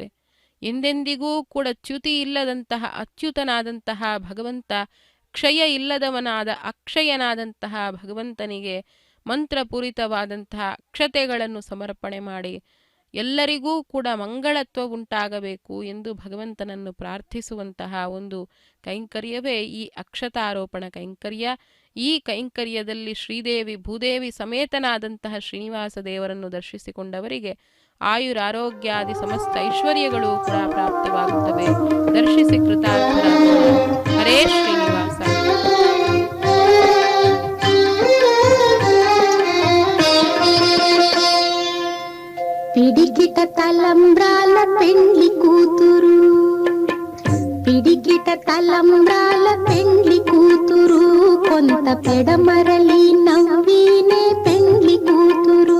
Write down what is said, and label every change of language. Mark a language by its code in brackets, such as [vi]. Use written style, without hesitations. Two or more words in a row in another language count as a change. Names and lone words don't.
[kn] ಎಂದೆಂದಿಗೂ ಕೂಡ ಚ್ಯುತಿ ಇಲ್ಲದಂತಹ ಅಚ್ಯುತನಾದಂತಹ ಭಗವಂತ, ಕ್ಷಯ ಇಲ್ಲದವನಾದ ಅಕ್ಷಯನಾದಂತಹ ಭಗವಂತನಿಗೆ ಮಂತ್ರಪೂರಿತವಾದಂತಹ ಅಕ್ಷತೆಗಳನ್ನು ಸಮರ್ಪಣೆ ಮಾಡಿ ಎಲ್ಲರಿಗೂ ಕೂಡ ಮಂಗಳತ್ವ ಉಂಟಾಗಬೇಕು ಎಂದು ಭಗವಂತನನ್ನು ಪ್ರಾರ್ಥಿಸುವಂತಹ ಒಂದು ಕೈಂಕರ್ಯವೇ ಈ ಅಕ್ಷತಾರೋಪಣ ಕೈಂಕರ್ಯ. ಈ ಕೈಂಕರ್ಯದಲ್ಲಿ ಶ್ರೀದೇವಿ ಭೂದೇವಿ ಸಮೇತನಾದಂತಹ ಶ್ರೀನಿವಾಸ ದೇವರನ್ನು ದರ್ಶಿಸಿಕೊಂಡವರಿಗೆ ಆಯುರಾರೋಗ್ಯಾದಿ ಸಮಸ್ತ ಐಶ್ವರ್ಯಗಳು ಕೂಡ ಪ್ರಾಪ್ತವಾಗುತ್ತವೆ. ದರ್ಶಿಸಿ ಕೃತಾರ್ಥರಾಗೋಣ. ಹರೇ ಶ್ರೀನಿವಾಸ. [te] పిడికిట తలంబ్రాల పెండ్లి కూతురు, పిడికిట తలంబ్రాల పెండ్లి కూతురు, కొంత పెడమరలి నవ్వినే పెండ్లి కూతురు.